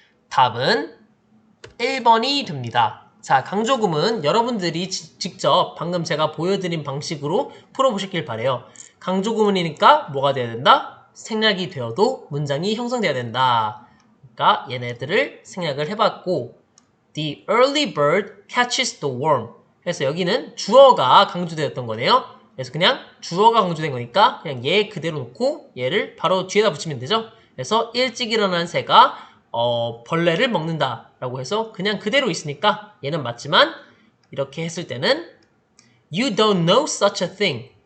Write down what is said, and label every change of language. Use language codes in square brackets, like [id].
[ko] 답은 1번이 됩니다. 자, 강조 구문 여러분들이 직접 방금 제가 보여드린 방식으로 풀어보시길 바래요. 강조 구문이니까 뭐가 돼야 된다? 생략이 되어도 문장이 형성돼야 된다. 그러니까 얘네들을 생략을 해봤고 [en] The early bird catches the worm. [ko] 그래서 여기는 주어가 강조되었던 거네요. 그래서 그냥 주어가 강조된 거니까 그냥 얘 그대로 놓고 얘를 바로 뒤에다 붙이면 되죠. 그래서 일찍 일어난 새가 벌레를 먹는다 라고 해서 그냥 그대로 있으니까 얘는 맞지만 이렇게 했을 때는 [en] You don't know such a thing.